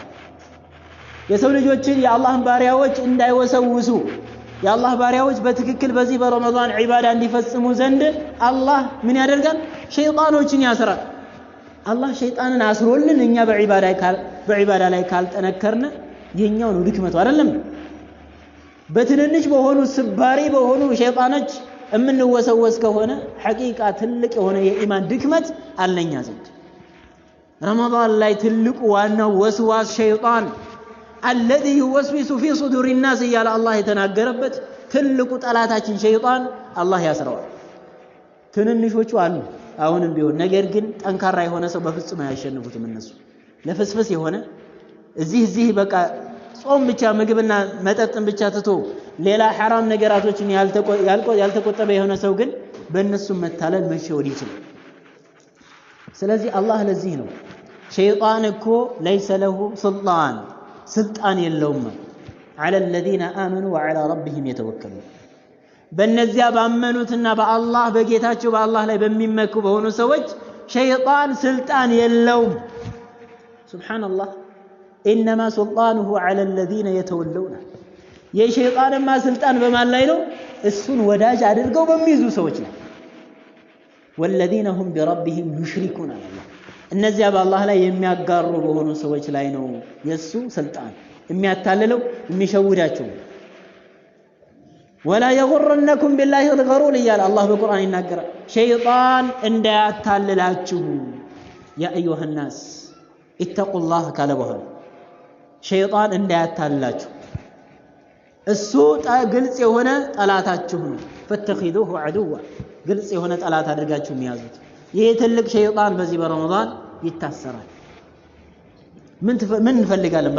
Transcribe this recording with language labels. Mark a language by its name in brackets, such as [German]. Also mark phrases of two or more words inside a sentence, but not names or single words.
[Amharic] የሰው ልጆችን የአላህን ባሪያዎች እንዳይወሰውሱ የአላህ ባሪያዎች በትክክል በዚህ በረመዳን ዒባዳ እንዲፈጽሙ ዘንድ አላህ ምን ያደርጋል ሸይጣኖችን ያስራል አላህ ሸይጣንን አስሮልን እኛ በዒባዳ ላይ ካልጠነከርን የኛው ነው ድክመቱ አይደለም በትንንሽ በሆኑ ስባሪ በሆኑ ሸይጣኖች እምንወሰወስ ከሆነ ሐቂቃ ትልቅ የሆነ የኢማን ድክመት አለኛ ዘንድ ረመዳን ላይ ትልቁ ዋናው ወስዋስ ሸይጣን [Arabic] الذي يوسوس في صدور الناس يا الله [Amharic] የተናገረበት ትልቁ ጠላታችን ሸይጣን አላህ ያስረዋል ትንንሾቹ አሉ አሁንም ቢሆን ነገር ግን ጠንካራ የሆነ ሰው በፍጹም አያሸንፉትም እነሱ ለፍስፍስ የሆነ እዚህ በቃ ጾም ብቻ ምግብና መጠጥን ብቻ ትቶ ሌላ حرام ነገራቶችን ያልተቆጠበ የሆነ ሰው ግን በእነሱ መታለል መሸወድ ይችላል ስለዚህ አላህ ለዚህ ነው ሸይጣን እኮ [Arabic] ليس له سلطان [Amharic] የለውም [Arabic] على الذين آمنوا وعلى ربهم يتوكلون [Amharic] በእነዚያ ባመኑትና በአላህ በጌታቸው በአላህ ላይ በሚመኩ በሆኑ ሰዎች ሸይጣን ስልጣን የለውም ሱብሃንአላህ [Arabic] انما سلطانه على الذين يتولون [Amharic] የሸይጣንማ ስልጣን በማን ላይ ነው እሱን ወዳጅ አድርገው በሚይዙ ሰዎች ላይ [Arabic] والذين هم بربهم يشركون الله [Amharic] እነዚያ በአላህ ላይ የሚያጋሩ በሆኑ ሰዎች ላይ ነው የሱ ስልጣን የሚያታልለው የሚሸውዳቸው [Arabic] ولا يغرنكم بالله الغرور يا الله [Amharic] በቁርአን ይናገራል ሸይጣን እንዳያታልላችሁ [Arabic] يا أيها الناس اتقوا الله [Amharic] ካለ በኋላ ሸይጣን እንዳያታልላችሁ እሱ ግልጽ የሆነ ጠላታችሁ ነው። [Arabic] فاتخذوه عدوا [Amharic] ግልጽ የሆነ ጠላት አድርጋችሁ የሚያዙት ይሄ ትልቅ ሸይጣን በዚህ በረመዳን ይታሰራል። ምን እንፈልጋለን?